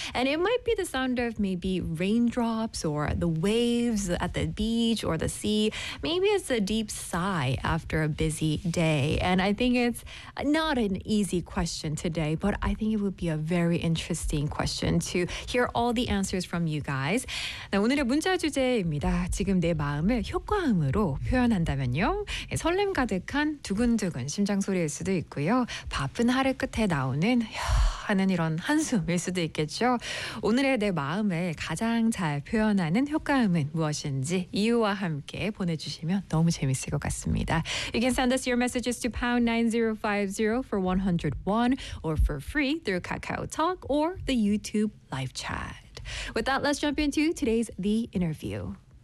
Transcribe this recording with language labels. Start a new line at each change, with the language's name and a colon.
English: And it might be the sound of maybe raindrops or the waves at the beach or the sea. Maybe it's a deep sigh after a busy day. And I think it's not an easy question today, but I think it would be a very interesting question to hear all the answers from you guys.
Korean: 네, 오늘의 문자 주제입니다. 지금 내 마음을 효과음으로 표현한다면요. 설렘 가득한 두근두근 심장 소리일 수도 있고 바쁜 하루 끝에 나오는 하는 이런 한숨일 수도 있겠죠. 오늘의 내 마음을 가장 잘 표현하는 효과음은 무엇인지 이유와 함께 보내주시면 너무 재밌을 것 같습니다.
English: You can send us your messages to #9050 for 101 or for free through KakaoTalk or the YouTube live chat. With that, let's jump into today's The Interview.